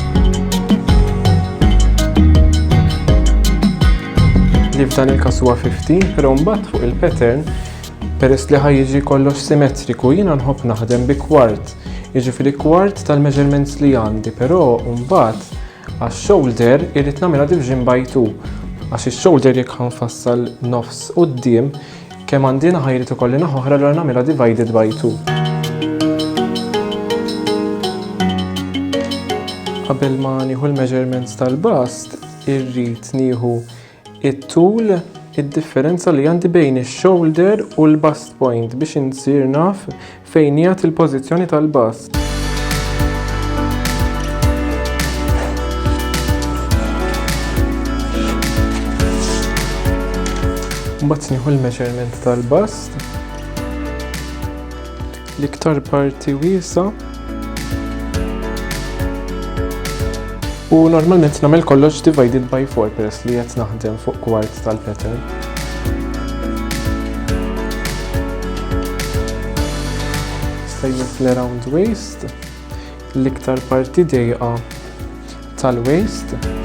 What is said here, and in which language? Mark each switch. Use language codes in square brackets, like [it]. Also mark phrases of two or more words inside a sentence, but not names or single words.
[mt] Li f'dan il-każ huwa 15, però mbagħad fuq il-pattern peress li ħajjiġi kollox simmetriku jiena nħobb naħdem bi kwart. Jiġifieri kwart tal-measurements li għandi, però mbagħad għax-shoulder irrid nagħmilha [en] division by 2. [mt] Għax ix-shoulder jekk ħanfassal nofs quddiem kemm għandi naħa jrid ikolli naħa oħra allura nagħmilha [en] divided by 2. [mt] Qabel ma nieħu l-measurements tal-bast, irrid nieħu it-tul id-differenza li għandi bejn ix-shoulder u l-bust point biex insir naf fejn hija il-pożizzjoni tal-bast. Mbagħad nieħu l-measurement tal-bast. L-iktar parti wiesa' u normalment nagħmel kollox [en] divided by 4 [mt] peress li qed naħdem fuq kwart tal-pattern. Sejjer fl- [en] around waist, [mt] l-iktar parti dejqa tal-waist.